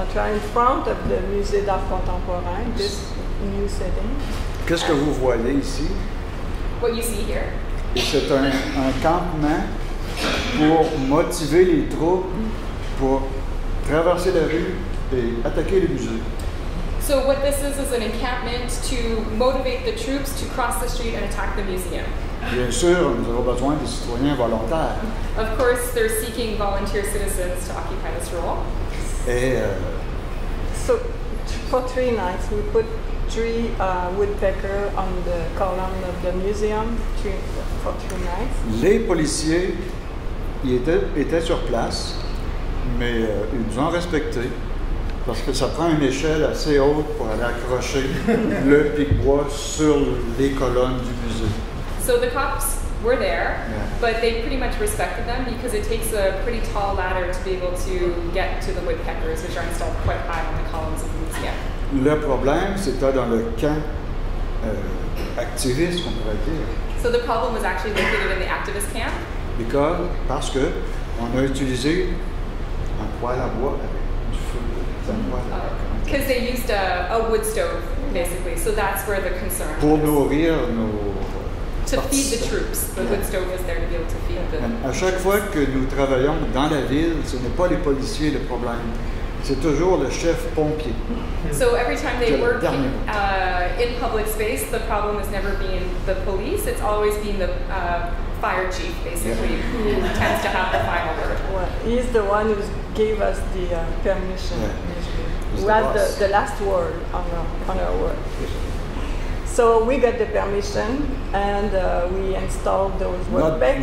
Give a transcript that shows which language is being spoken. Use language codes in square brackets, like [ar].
[en] In front of the Musée d'Art Contemporain, this new setting. [fr] Qu'est-ce que vous voyez ici? [en] What you see here. [fr] C'est un campement pour motiver les troupes pour traverser la rue et attaquer le musée. [en] So what this is an encampment to motivate the troops to cross the street and attack the museum. [fr] Bien sûr, nous avons besoin des citoyens volontaires. [en] Of course, they're seeking volunteer citizens to occupy this role. [fr] Et [en] so for 3 nights, we put 3 woodpeckers on the column of the museum for 3 nights. [fr] Les policiers étaient sur place, mais ils nous ont respectés. Parce que ça prend une échelle assez haute pour aller accrocher le pic-bois sur les colonnes du musée. [en] So the cops were there, but they pretty much respected them because it takes a pretty tall ladder to be able to get to the woodpeckers, which are installed quite high on the columns of the museum. [fr] Le problème, c'était dans le camp activiste, on pourrait dire. [en] So the problem was actually located in the activist camp. [fr] Parce que on a utilisé un poêle à bois avec du feu. [en] Because they used a wood stove, basically. So that's where the concern [fr] Pour [en] was. [fr] nourrir nos... [en] To feed the troops. The wood stove was there to be able to feed the... [fr] À chaque fois que nous travaillons dans la ville, ce n'est pas les policiers le problème. C'est toujours le chef pompier. [en] So every time they work in public space, the problem has never been the police. It's always been the fire chief, basically, who tends to have the final word. Well, he's the one who gave us the permission. Who has the last word on our work. So we got the permission and we installed those woodpeckers.